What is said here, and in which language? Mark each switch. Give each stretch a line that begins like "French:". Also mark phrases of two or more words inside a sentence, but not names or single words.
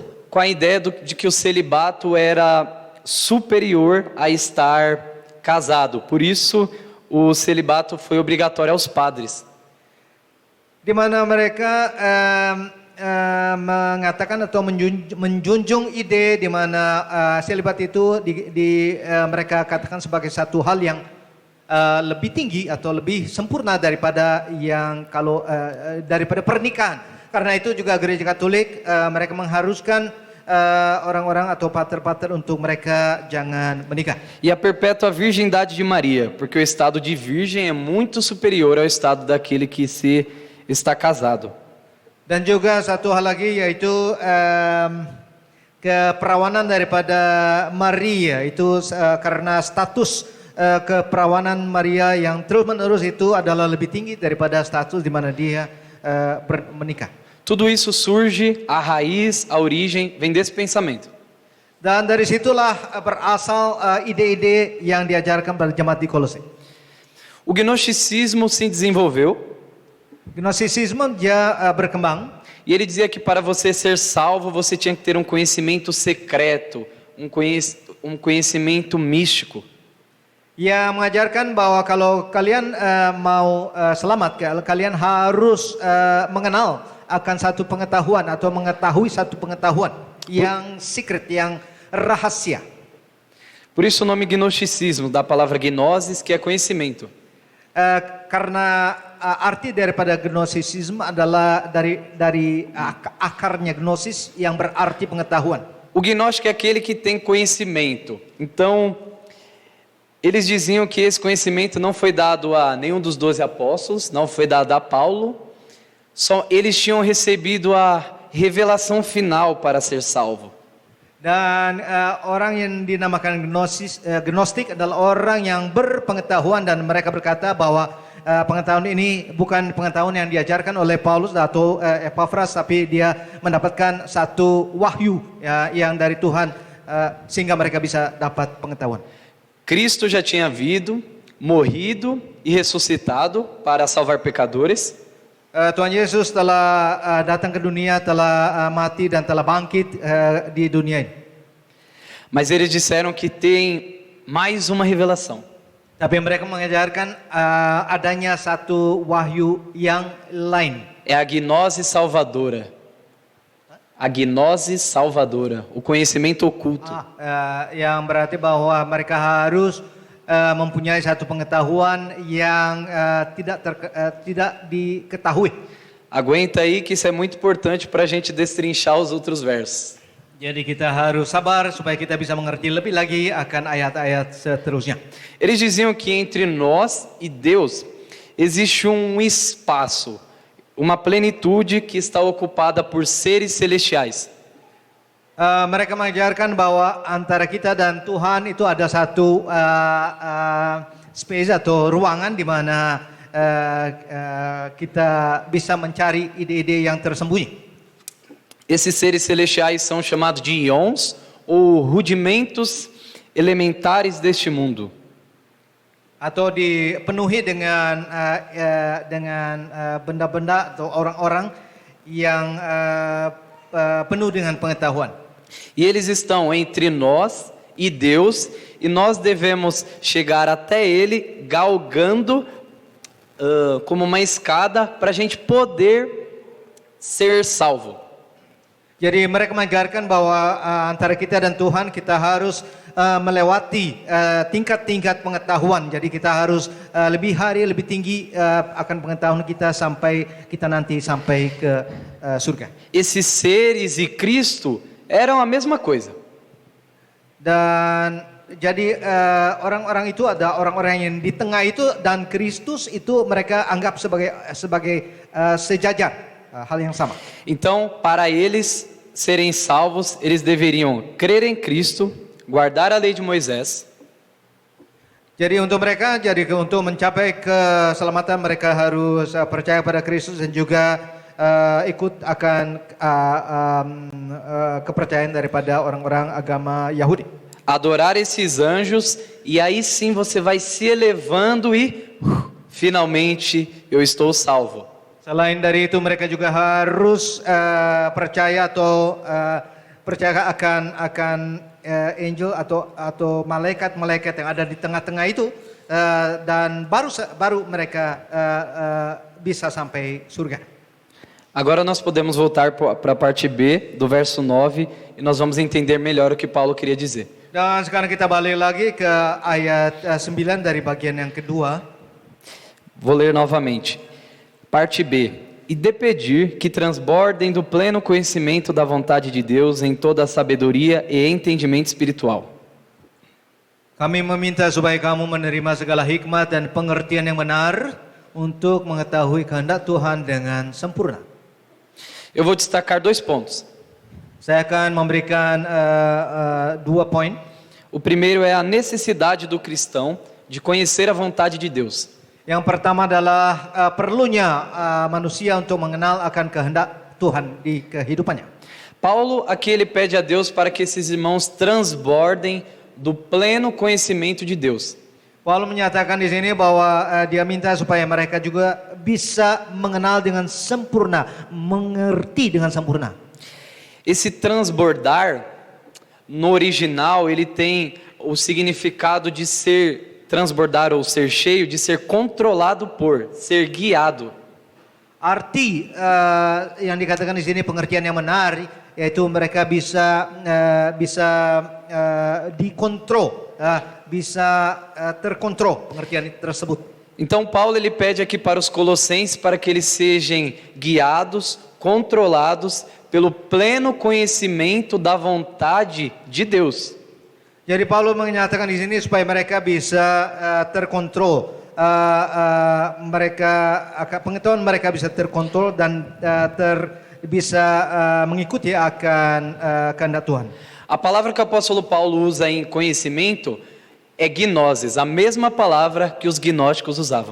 Portuguese: Com a ideia de que o celibato era superior a estar casado. Por isso, o celibato foi obrigatório aos padres.
Indonesian: Di mana mereka mengatakan atau menjunjung ide di mana selibat itu mereka katakan sebagai satu hal yang lebih tinggi atau lebih sempurna daripada daripada pernikahan. Karena itu juga gereja Katolik mereka mengharuskan orang-orang atau pater-pater untuk mereka jangan menikah.
Portuguese: E a perpétua virgindade de Maria, porque o estado de virgem é muito superior ao estado daquele que está casado.
Indonesian: Dan juga satu hal lagi yaitu keperawanan daripada Maria itu karena status keperawanan Maria yang terus-menerus itu adalah lebih tinggi daripada status di mana dia menikah.
Portuguese: Tudo isso surge, a raiz, a origem vem desse pensamento.
Indonesian: Dan dari situlah berasal ide-ide yang diajarkan pada jemaat di Kolose.
Portuguese: O gnosticismo se desenvolveu.
Indonesian: Gnosticisme dia berkembang.
Portuguese: E ele dizia que para você ser salvo, você tinha que ter um conhecimento secreto, um conhecimento místico.
Indonesian: Ia mengajarkan bahwa kalau kalian mau selamat, kalian harus mengenal akan satu pengetahuan atau mengetahui satu pengetahuan yang secret, yang rahasia.
Portuguese: Por isso o nome gnosticismo, da palavra gnosis, que é conhecimento.
Indonesian: Karena arti daripada gnosisisme adalah dari akarnya gnosis yang berarti pengetahuan.
Portuguese: O gnóstico é aquele que tem conhecimento. Então, eles diziam que esse conhecimento não foi dado a nenhum dos 12 apóstolos, não foi dado a Paulo. Só eles tinham recebido a revelação final para ser salvo.
Indonesian: Dan orang yang dinamakan gnostik adalah orang yang berpengetahuan, dan mereka berkata bahwa pengetahuan ini bukan pengetahuan yang diajarkan oleh Paulus atau Epafras, tapi dia mendapatkan satu wahyu yang dari Tuhan sehingga mereka bisa dapat pengetahuan.
Portuguese: Cristo já tinha vindo, morrido e ressuscitado para salvar pecadores.
Indonesian: Tuhan Yesus telah datang ke dunia, telah mati dan telah bangkit di dunia ini.
Portuguese: Mas eles disseram que tem mais uma revelação.
Indonesian: Tapi mereka mengajarkan adanya satu wahyu yang lain.
Portuguese: É a gnose salvadora. A gnose salvadora, o conhecimento oculto.
Indonesian: Yang berarti bahwa mereka harus mempunyai satu pengetahuan yang tidak diketahui.
Portuguese: Aguenta aí que isso é muito importante para a gente destrinchar os outros versos.
Indonesian: Jadi kita harus sabar supaya kita bisa mengerti lebih lagi akan ayat-ayat seterusnya.
Portuguese: Eles diziam que entre nós e Deus existe um espaço, uma plenitude que está ocupada por seres celestiais.
Indonesian: Mereka mengajarkan bahwa antara kita dan Tuhan itu ada satu space atau ruangan di mana kita bisa mencari ide-ide yang tersembunyi.
Portuguese: Esses seres celestiais são chamados de íons ou rudimentos elementares deste mundo.
Indonesian: Atau dipenuhi dengan benda-benda atau orang-orang yang penuh dengan pengetahuan.
Portuguese: E eles estão entre nós e Deus, e nós devemos chegar até Ele galgando como uma escada para a gente poder ser salvo.
Indonesian: Jadi mereka mengajarkan bahwa antara kita dan Tuhan kita harus melewati tingkat-tingkat pengetahuan. Jadi kita harus lebih tinggi akan pengetahuan kita sampai kita nanti sampai ke surga.
Portuguese: Esses seres e Cristo eram a mesma coisa.
Indonesian: Dan jadi orang-orang itu ada orang-orang yang di tengah itu dan Kristus itu mereka anggap sebagai sejajar. Hal yang sama.
Portuguese: Então, para eles serem salvos, eles deveriam crer em Cristo, guardar a lei de Moisés.
Indonesian: Jadi untuk mencapai keselamatan mereka harus percaya pada Kristus dan juga ikut akan kepercayaan daripada orang-orang agama Yahudi.
Portuguese: Adorar esses anjos e aí sim você vai se elevando e finalmente eu estou salvo.
Indonesian: Selain dari itu mereka juga harus percaya atau percaya akan angel atau malaikat-malaikat yang ada di tengah-tengah itu dan baru mereka bisa sampai surga.
Portuguese: Agora nós podemos voltar para a parte B do verso 9 e nós vamos entender melhor o que Paulo queria dizer.
Indonesian: Dan sekarang kita balik lagi ke ayat 9 dari bagian yang kedua.
Portuguese: Vou ler novamente. Parte B. E de pedir que transbordem do pleno conhecimento da vontade de Deus em toda a sabedoria e entendimento espiritual.
Indonesian: Kami meminta supaya kamu menerima segala hikmat dan pengertian yang benar untuk mengetahui kehendak Tuhan dengan sempurna.
Portuguese: Eu vou destacar 2 pontos.
Indonesian: Saya akan memberikan 2 poin.
Portuguese: O primeiro é a necessidade do cristão de conhecer a vontade de Deus.
Indonesian: Yang pertama adalah perlunya manusia untuk mengenal akan kehendak Tuhan di kehidupannya.
Portuguese: Paulo aqui ele pede a Deus para que esses irmãos transbordem do pleno conhecimento de Deus.
Indonesian: Paulo menyatakan di sini bahwa dia minta supaya mereka juga bisa mengenal dengan sempurna, mengerti dengan sempurna.
Portuguese: Esse transbordar no original ele tem o significado de ser transbordar ou ser cheio, de ser controlado por, ser guiado.
Indonesian: Arti yang dikatakan di sini pengertian yang benar yaitu mereka bisa dikontrol, bisa terkontrol pengertian tersebut.
Portuguese: Então Paulo ele pede aqui para os colossenses para que eles sejam guiados, controlados pelo pleno conhecimento da vontade de Deus.
Indonesian: Jadi Paulus menyatakan di sini supaya mereka bisa terkontrol, pengetahuan mereka bisa terkontrol dan bisa mengikuti akan kehendak Tuhan.
Portuguese: A palavra que o apóstolo Paulo usa em conhecimento é gnosis, a mesma palavra que os gnósticos usavam.